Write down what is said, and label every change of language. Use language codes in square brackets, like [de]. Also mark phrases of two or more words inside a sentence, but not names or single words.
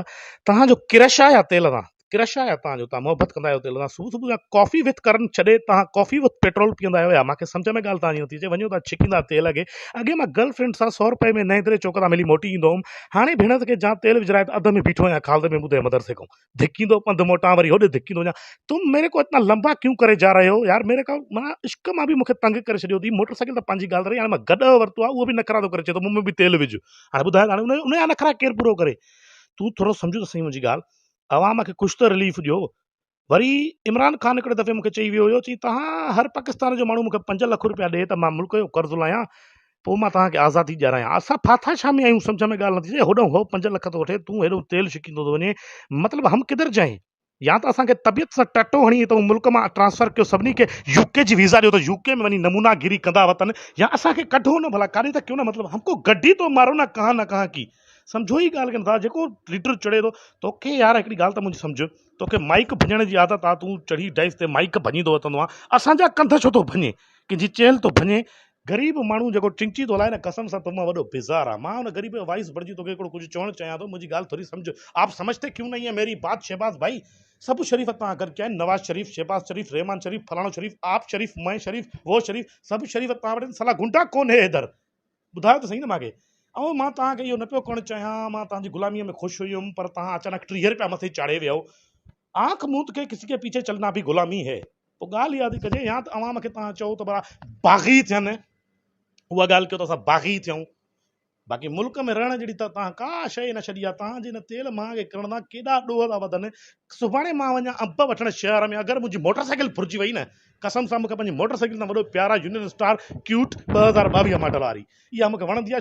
[sd] तव्हांजो क्रश आहे या तेल सां? क्रश आहे तव्हांजो? तव्हां मोहबत कंदा आहियो तेल सां? सुबुह सुबुह जा कॉफ़ी विथ करण छॾे तव्हां [en] coffee with petrol [sd] पीअंदा आहियो या? मूंखे सम्झ में ॻाल्हि तव्हांजी नथी अचे। वञो था छिकींदा तेल खे। अॻे मां गर्लफ्रेंड सां 100 रुपए में नएं दरे चौक तां मिली मोटी ईंदो हुउमि। हाणे भेण खे जां तेल विझराए त अध में बीठो आहियां, खालद में मुदे मदर से कहूं धिकींदो पंधु मोटां वरी होॾे धिकींदो वञा। [ur] تم میرے کو اتنا لمبا کیوں کرے جا رہے ہو یار? [sd] मेरे का मां इश्क मां बि मूंखे तंग करे छॾियो थी। मोटरसाइकिल त पंहिंजी ॻाल्हि रही, हाणे मां गॾु वरितो आहे, उहो बि नखरा थो करे, चए थो मुंहुं में बि तेल विझ। हाणे ॿुधायो, हाणे उन जा नखरा केरु पूरो करे? तूं थोरो सम्झो त सही मुंहिंजी ॻाल्हि। अवाम खे कुझु त रिलीफ ॾियो। वरी इमरान ख़ान हिकिड़े दफ़े मूंखे चई वियो हुयो, चई तव्हां हर पाकिस्तान जो माण्हू मूंखे 5 लख रुपया ॾिए त मां मुल्क जो कर्ज़ु लाहियां, पोइ मां तव्हांखे आज़ादी ॾियारायां। असां फाथा छा में आहियूं? सम्झ में ॻाल्हि नथी अचे। होॾो हो 5 लख थो वठे, तूं हेॾो तेल छिकींदो थो वञे। [ur] مطلب ہم کدھر جائیں? [sd] या त असांखे तबियत सां टटो हणी त मुल्क मां ट्रांसफर कयो, सभिनी खे यूके जी वीज़ा ॾियो त यूके में वञी नमूनागिरी कंदा वतन, या असांखे कढो न भला काॾे त कयो न। [ur] مطلب ہم کو گڈی تو مارو نا، کہاں نہ کہاں کی. [sd] सम्झो ई ॻाल्हि के नथा। जेको लीडर चढ़े थो, तोखे यार हिकिड़ी ॻाल्हि त मुंहिंजी सम्झ, तोखे माइक भञण जी आदत आहे, तूं चढ़ी डाइस ते माइक भञींदो वतंदो आहे। असांजा कंध छो थो भञे? कंहिंजी चेल थो भञे? ग़रीब माण्हू जेको चिंची थो हलाए न, कसम सां तो मां वॾो बेज़ार आहे। मां हुन ग़रीब जो वाइस बणिजी तोखे हिकिड़ो कुझु चवणु चाहियां थो। मुंहिंजी ॻाल्हि थोरी सम्झ। [ur] آپ سمجھتے کیوں نہیں ہے میری بات شہباز بھائی? [sd] सब शरीफ तव्हां गॾु कया आहिनि। नवाज शरीफ, शहबाज शरीफ, रहमान शरीफ, फलाणो शरीफ, [ur] آپ شریف، میں شریف، وہ شریف, [sd] सब शरीफ तव्हां वटि। [ur] سالا غنڈا کون ہے ادھر? [sd] ॿुधायो त सही न मूंखे। ऐं मां तव्हांखे इहो न पियो करणु चाहियां, मां तव्हांजी गुलामीअ में ख़ुशि हुयुमि, पर तव्हां अचानक 30 रुपया मथे चाढ़े वियो। [ur] آنکھ موند کے کسی کے پیچھے چلنا بھی غلامی ہے. [sd] पोइ ॻाल्हि यादि कजे, या त अवाम खे तव्हां चओ त भला बाग़ी थियनि, उहा ॻाल्हि कयो त असां बाग़ी थियूं। बाक़ी मुल्क में रहण जहिड़ी त तव्हां का शइ न छॾी आहे। तव्हांजे हिन तेल महांगे करण सां केॾा ॾोह था वधनि। सुभाणे मां वञा अंब वठणु शहर में, अगरि मुंहिंजी मोटरसाइकिल फुरिजी वई न, कसम सां मूंखे पंहिंजी मोटरसाइकिल सां वॾो प्यारा यूनियन स्टार क्यूट 2022 मॉडल वारी, इहा मूंखे वणंदी आहे।